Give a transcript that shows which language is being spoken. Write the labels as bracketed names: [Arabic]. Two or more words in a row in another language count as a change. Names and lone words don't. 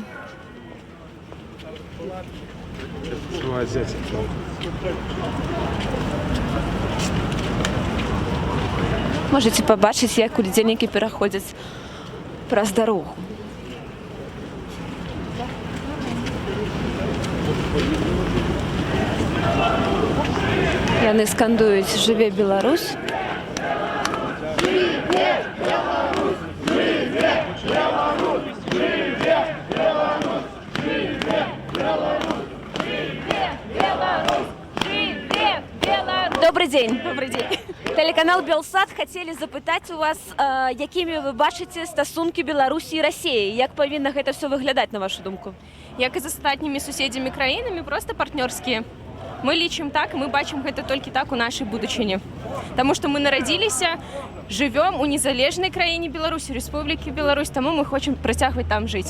[Belarusian] Можете пабачыць, як удзельнікі пераходзяць праз дарогу. Яны скандуюць «Жыве Беларусь». [Russian] Добрый день. Добрый день. [Belarusian] Телеканал Белсат хотели запытать у вас, якімі вы бачыце стасункі Беларусі і Расіі? Як павінна гэта все выглядаць, на вашу думку? Як і з астатнімі суседзямі краінамі, просто партнёрскія. Мы лічым так, мы бачым гэта толькі так у нашай будучыні. Таму што мы нарадзіліся, жывём у незалежнай краіне Беларусі, Рэспублікі Беларусь, таму мы хочам працягваць там жыць.